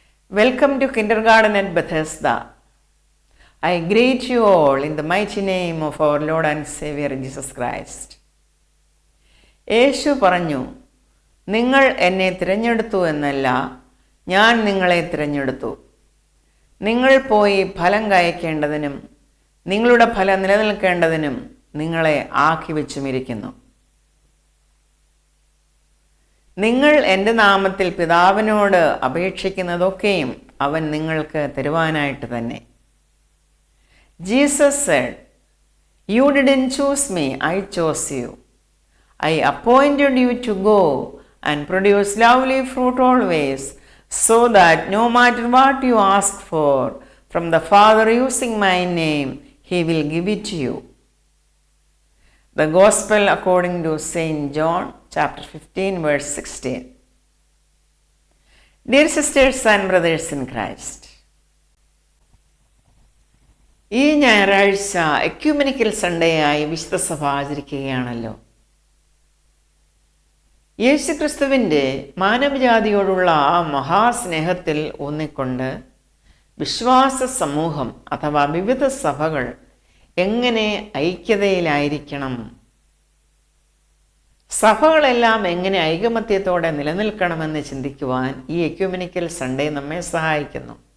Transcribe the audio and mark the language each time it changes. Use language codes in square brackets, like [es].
[en] Welcome to Kindergarten at Bethesda. I greet you all in the mighty name of our Lord and Savior Jesus Christ. [ml] യേശു പറഞ്ഞു, നിങ്ങൾ എന്നെ തിരഞ്ഞെടുത്തു എന്നല്ല, ഞാൻ നിങ്ങളെ തിരഞ്ഞെടുത്തു. നിങ്ങൾ പോയി ഫലം കായ്ക്കേണ്ടതിനും നിങ്ങളുടെ ഫലം നിലനിൽക്കേണ്ടതിനും നിങ്ങളെ ആക്കി വെച്ചുമിരിക്കുന്നു. നിങ്ങൾ എൻ്റെ നാമത്തിൽ പിതാവിനോട് അപേക്ഷിക്കുന്നതൊക്കെയും അവൻ നിങ്ങൾക്ക് തരുവാനായിട്ട് തന്നെ. [en] Jesus said, "You didn't choose me, I chose you. I appointed you to go and produce lovely fruit always, so that no matter what you ask for from the Father using my name, He will give it to you." The Gospel according to St. John, chapter 15, verse 16. Dear sisters and brothers in Christ, [ml] ഈ ഞായറാഴ്ച ecumenical Sunday ആയി വിശുദ്ധ സഭ ആചരിക്കുകയാണല്ലോ. യേശുക്രിസ്തുവിൻ്റെ മാനവജാതിയോടുള്ള ആ മഹാസ്നേഹത്തിൽ ഊന്നിക്കൊണ്ട് വിശ്വാസ സമൂഹം അഥവാ വിവിധ സഭകൾ എങ്ങനെ ഐക്യതയിലായിരിക്കണം, സഭകളെല്ലാം എങ്ങനെ ഐകമത്യത്തോടെ നിലനിൽക്കണമെന്ന് ചിന്തിക്കുവാൻ ഈ എക്യുമെനിക്കൽ സൺഡേ നമ്മെ സഹായിക്കുന്നു.